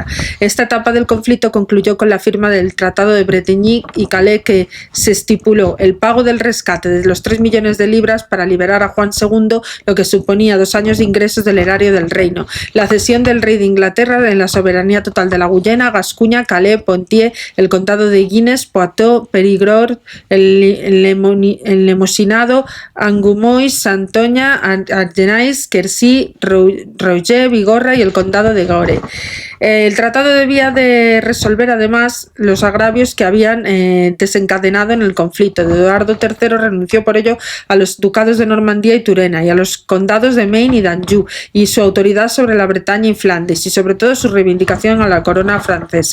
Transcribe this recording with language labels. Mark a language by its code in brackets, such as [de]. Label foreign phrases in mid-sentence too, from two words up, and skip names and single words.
[es] Esta etapa del conflicto concluyó con la firma del Tratado de Bretigny y Calais, que se estipuló el pago del rescate de los 3 millones de libras para liberar a Juan II, lo que suponía 2 años de ingresos del erario del reino, la cesión del rey de Inglaterra en la soberanía total de la Guyena, Gascuña, Calais, Poitiers, el condado de Guines, Poitou, Périgord, el Lemosinado, Angoumois, Santoña, Argenais, Quercy, Rouget, Bigorra y el condado de Gore. El tratado debía de resolver además los agravios que habían desencadenado en el conflicto. Eduardo III renunció por ello a los ducados de Normandía y Turena y a los condados de Maine y d'Anjou y su autoridad sobre la Bretaña y Flandes, y sobre todo su reivindicación a la corona francesa.